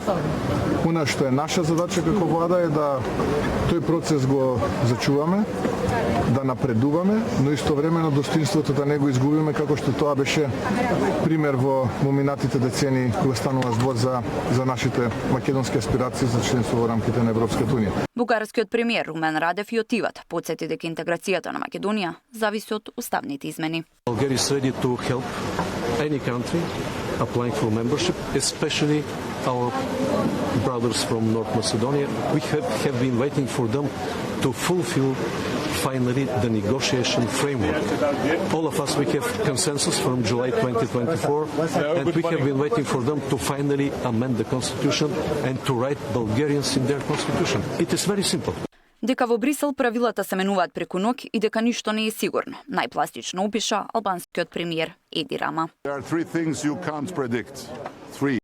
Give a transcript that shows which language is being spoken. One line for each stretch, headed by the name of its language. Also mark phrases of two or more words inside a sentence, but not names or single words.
Macedonian: Она што е наша задача како влада е да тој процес го зачуваме, да напредуваме, но истовремено достоинството да не го изгубиме, како што тоа беше пример во минатите децении кога станува збор за нашите македонски аспирации за членство во рамките на Европската Унија. Бугарскиот премиер Румен Радев и отиват подсети дека интеграцијата на Македонија зависи од уставните измени.
English: Bulgaria is ready to help any country applying for membership, especially our brothers from North Macedonia. We have been waiting for them to fulfill finally the negotiation framework. All of us, we have consensus from July 2024, and we have been waiting for them to finally amend the constitution and to write Bulgarians in their constitution. It is very simple.
Macedonian: Дека во Брисел правилата се менуваат преку ноќ и дека ништо не е сигурно. Најпластично опиша албанскиот премиер Еди Рама.
English: There are three things you can't predict. Three.